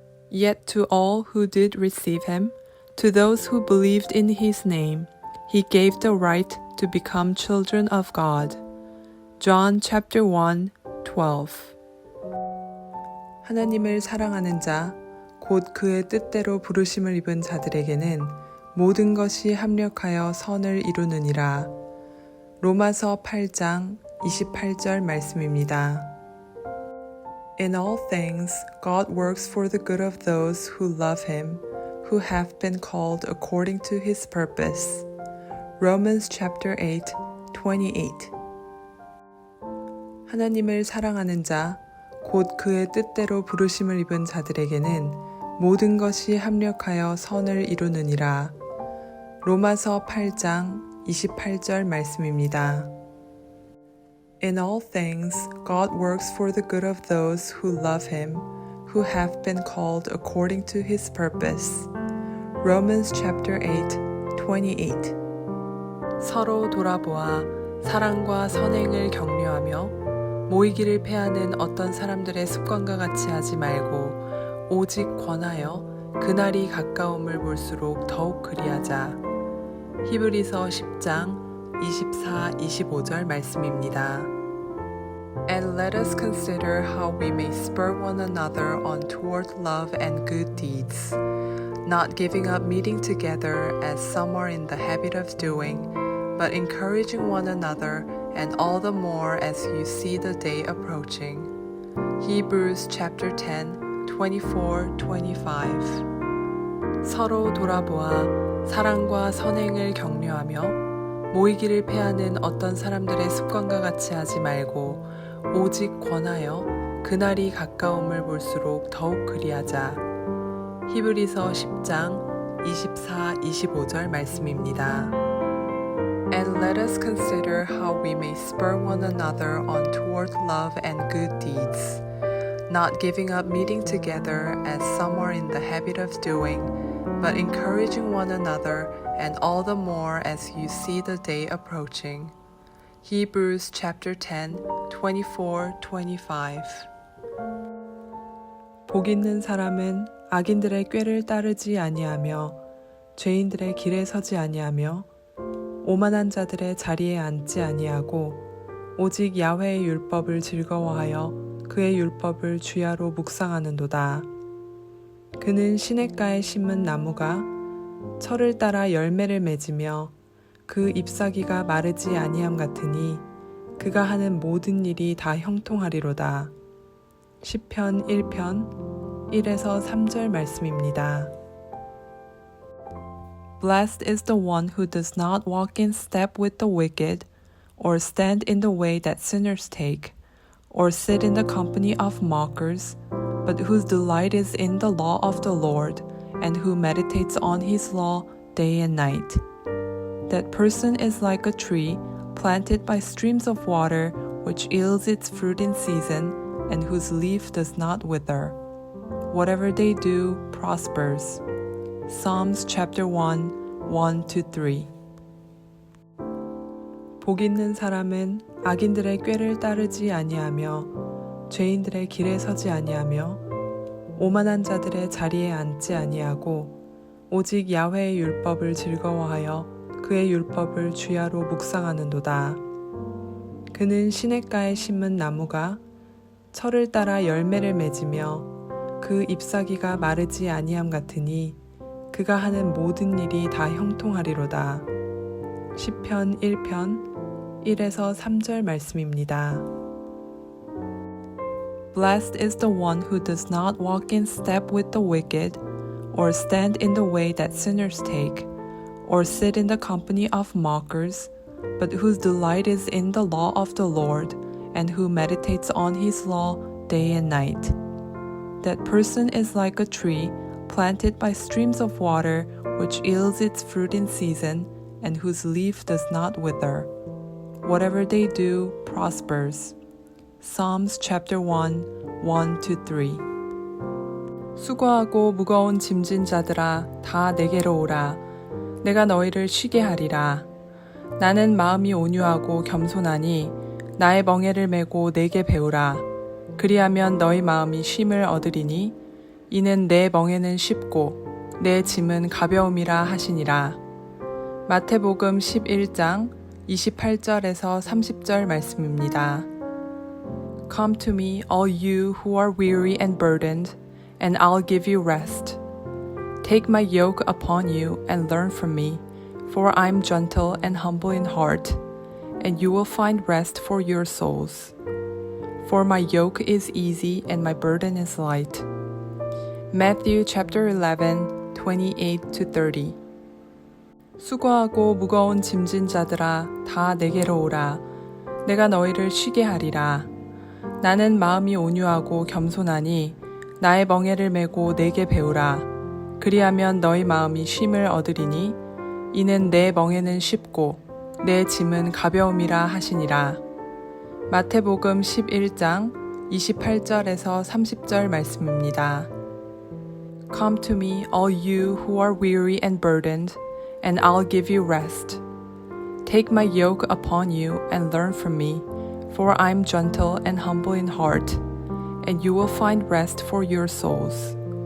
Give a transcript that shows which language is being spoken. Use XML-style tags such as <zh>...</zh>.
<en>Yet to all who did receive him, to those who believed in his name, he gave the right to become children of God. John chapter 1:12</en> <ko>하나님을 사랑하는 자, 곧 그의 뜻대로 부르심을 입은 자들에게는 모든 것이 합력하여 선을 이루느니라. 로마서 8장 28절 말씀입니다.</ko> <en>In all things, God works for the good of those who love him, who have been called according to his purpose. Romans chapter 8:28</en> <ko>하나님을 사랑하는 자, 곧 그의 뜻대로 부르심을 입은 자들에게는 모든 것이 합력하여 선을 이루느니라. 로마서 8장 28절 말씀입니다.</ko> <en>In all things, God works for the good of those who love him, who have been called according to his purpose. Romans chapter 8:28</en> <ko>서로 돌아보아 사랑과 선행을 격려하며 모이기를 패하는 어떤 사람들의 습관과 같이 하지 말고 오직 권하여 그날이 가까움을 볼수록 더욱 그리하자. 히브리서 10장 24-25절 말씀입니다.</ko> <en>And let us consider how we may spur one another on toward love and good deeds, not giving up meeting together as some are in the habit of doing, but encouraging one another, and all the more as you see the day approaching. Hebrews chapter 10, 24-25</en> <ko>서로 돌아보아 사랑과 선행을 격려하며 모이기를 패하는 어떤 사람들의 습관과 같이 하지 말고 오직 권하여 그날이 가까움을 볼수록 더욱 그리하자. 히브리서 10장 24-25절 말씀입니다.</ko> <en>And let us consider how we may spur one another on toward love and good deeds, not giving up meeting together as some are in the habit of doing, but encouraging one another, and all the more as you see the day approaching. Hebrews chapter 10, 24-25</en> <ko>복 있는 사람은 악인들의 꾀를 따르지 아니하며 죄인들의 길에 서지 아니하며 오만한 자들의 자리에 앉지 아니하고 오직 야훼의 율법을 즐거워하여 그의 율법을 주야로 묵상하는도다. 그는 시냇가에 심은 나무가 철을 따라 열매를 맺으며 그 잎사귀가 마르지 아니함 같으니 그가 하는 모든 일이 다 형통하리로다. 시편 1편 1에서 3절 말씀입니다.</ko> <en>Blessed is the one who does not walk in step with the wicked, or stand in the way that sinners take, or sit in the company of mockers, but whose delight is in the law of the Lord, and who meditates on his law day and night. That person is like a tree planted by streams of water, which yields its fruit in season, and whose leaf does not wither. Whatever they do prospers. Psalms chapter 1, 1-3</en> <ko>복 있는 사람은 악인들의 꾀를 따르지 아니하며 죄인들의 길에 서지 아니하며 오만한 자들의 자리에 앉지 아니하고 오직 야훼의 율법을 즐거워하여 그의 율법을 주야로 묵상하는도다. 그는 시냇가에 심은 나무가 철을 따라 열매를 맺으며 그 잎사귀가 마르지 아니함 같으니 그가 하는 모든 일이 다 형통하리로다. 시편 1편 1에서 3절 말씀입니다.</ko> <en>Blessed is the one who does not walk in step with the wicked, or stand in the way that sinners take, or sit in the company of mockers, but whose delight is in the law of the Lord, and who meditates on his law day and night. That person is like a tree planted by streams of water, which yields its fruit in season, and whose leaf does not wither. Whatever they do prospers. Psalms chapter 1, 1-3.</en> <ko>수고하고 무거운 짐진 자들아 다 내게로 오라. 내가 너희를 쉬게 하리라. 나는 마음이 온유하고 겸손하니 나의 멍에를 메고 내게 배우라. 그리하면 너희 마음이 쉼을 얻으리니 이는 내 멍에는 쉽고 내 짐은 가벼움이라 하시니라. 마태복음 11장 28절에서 30절 말씀입니다.</ko> <en>Come to me, all you who are weary and burdened, and I'll give you rest. Take my yoke upon you and learn from me, for I'm gentle and humble in heart, and you will find rest for your souls. For my yoke is easy and my burden is light. Matthew chapter 11, 28-30.</en> <ko>수고하고 무거운 짐진 자들아 다 내게로 오라. 내가 너희를 쉬게 하리라. 나는 마음이 온유하고 겸손하니 나의 멍에를 메고 내게 배우라. 그리하면 너희 마음이 쉼을 얻으리니 이는 내 멍에는 쉽고 내 짐은 가벼움이라 하시니라. 마태복음 11장 28절에서 30절 말씀입니다.</ko> <en>Come to me, all you who are weary and burdened, and I'll give you rest. Take my yoke upon you and learn from me, for I'm gentle and humble in heart, and you will find rest for your souls.</en>